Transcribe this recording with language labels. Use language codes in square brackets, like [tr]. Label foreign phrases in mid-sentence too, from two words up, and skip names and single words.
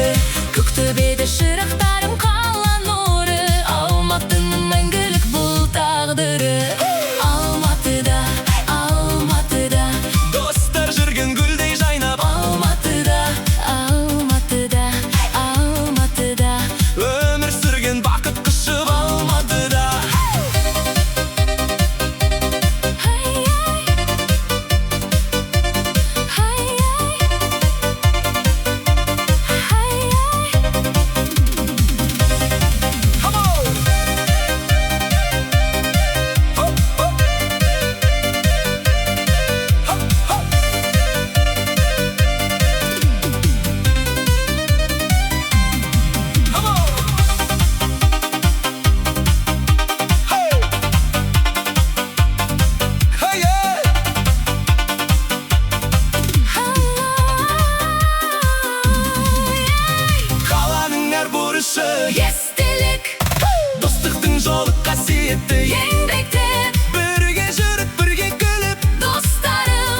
[kk] Көктөбеде шырақтарым қала нұры, Алматының мәңгілік бұл тағдыры. Алматыда, Алматыда Достар жүрген гүлдей жайнап, Алматыда, Алматыда, Алматыда өмір сүрген бақыт құшып, Алматыда. [en] Come on! Hop, hop. Hop, hop. Come on! Hey! Hey, yeah! [kk] Қаланың әр бұрышы Естелік, достықтың жолы қасиетті. еңбектеп, Бірге жүріп, бірге күліп, достарым